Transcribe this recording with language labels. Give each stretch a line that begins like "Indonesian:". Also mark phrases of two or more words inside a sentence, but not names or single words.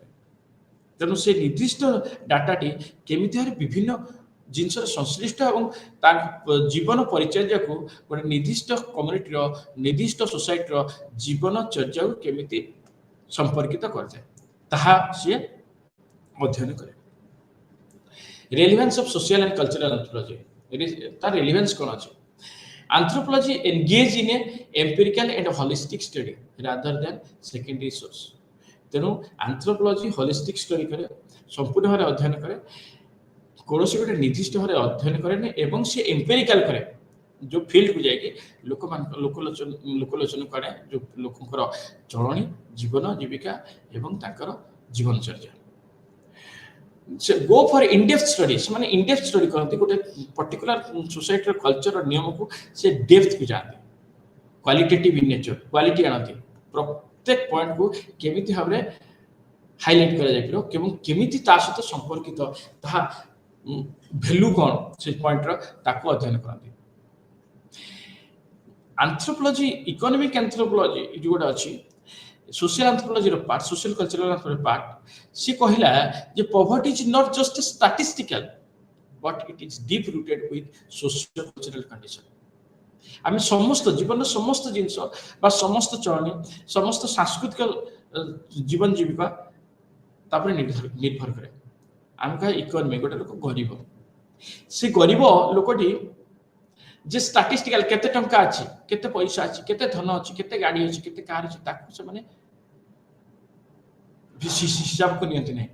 Odia: ତେଣୁ ସେ ନିର୍ଦ୍ଦିଷ୍ଟ ଡାଟାଟି କେମିତି ଭାବରେ ବିଭିନ୍ନ ଜିନିଷର ସଂଶ୍ଳିଷ୍ଟ ଏବଂ ତା ଜୀବନ ପରିଚର୍ଯ୍ୟାକୁ ଗୋଟେ ନିର୍ଦ୍ଦିଷ୍ଟ କମ୍ୟୁନିଟିର ନିର୍ଦ୍ଦିଷ୍ଟ ସୋସାଇଟିର ଜୀବନଚର୍ଯ୍ୟାକୁ କେମିତି ସମ୍ପର୍କିତ କରିଥାଏ ତାହା ସିଏ ଅଧ୍ୟୟନ କରେ।
English: relevance of social and cultural anthropology,
Odia: ତାର ରେଲିଭାନ୍ସ କ'ଣ ଅଛି?
English: Anthropology engage in a empirical and holistic study rather than secondary source।
Odia: ତେଣୁ anthropology
English: holistic study
Odia: କରେ, ସମ୍ପୂର୍ଣ୍ଣ ଭାବରେ ଅଧ୍ୟୟନ କରେ, କୌଣସି ଗୋଟେ ନିର୍ଦ୍ଦିଷ୍ଟ ଭାବରେ ଅଧ୍ୟୟନ କରେନି ଏବଂ ସେ ଏମ୍ପିରିକାଲ କରେ, ଯେଉଁ ଫିଲ୍ଡକୁ ଯାଇକି ଲୋକମାନଙ୍କ ଲୋକଲୋଚନକୁ ଆଣେ, ଯେଉଁ ଲୋକଙ୍କର ଚଳଣି, ଜୀବନ ଜୀବିକା ଏବଂ ତାଙ୍କର ଜୀବନଚର୍ଯ୍ୟା।
English: go for in-depth study,
Odia: ସେମାନେ
English: in-depth study
Odia: କରନ୍ତି, ଗୋଟେ
English: particular society
Odia: ର culture ନିୟମକୁ ସେ depth କୁ ଯାଆନ୍ତି,
English: qualitative in nature,
Odia: quality ଆଣନ୍ତି, ପ୍ରତ୍ୟେକ ପଏଣ୍ଟକୁ କେମିତି ଭାବରେ ହାଇଲାଇଟ୍ କରାଯାଇପାରିବ ଏବଂ କେମିତି ତା ସହିତ ସମ୍ପର୍କିତ ତାହା ଭ୍ୟାଲୁ କ'ଣ ସେ ପଏଣ୍ଟର ତାକୁ ଅଧ୍ୟୟନ କରନ୍ତି। ଆନ୍ଥ୍ରୋପୋଲୋଜି,
English: economic anthropology
Odia: ଯେଉଁ ଗୋଟେ ଅଛି,
English: social anthropology part, social cultural anthropology part, she
Odia: କହିଲା ଯେ
English: poverty is not just a statistical but it is deep rooted with socio cultural condition।
Odia: ଆମେ ସମସ୍ତ ଜୀବନର ସମସ୍ତ ଜିନିଷ ବା ସମସ୍ତ ଚଳଣି, ସମସ୍ତ ସାଂସ୍କୃତିକ ଜୀବନ ଜୀବିକା ତାପରେ ନିର୍ଭର କରେ। ଆମେ କହିବା ଇକୋନୋମି, ଗୋଟେ ଲୋକ ଗରିବ, ସେ ଗରିବ ଲୋକଟି ଯେ ଷ୍ଟାଟିଷ୍ଟିକାଲ କେତେ ଟଙ୍କା ଅଛି, କେତେ ପଇସା ଅଛି, କେତେ ଧନ ଅଛି, କେତେ ଗାଡ଼ି ଅଛି, କେତେ କାର ଅଛି, ତାକୁ ସେମାନେ ହିସାବକୁ ନିଅନ୍ତି ନାହିଁ।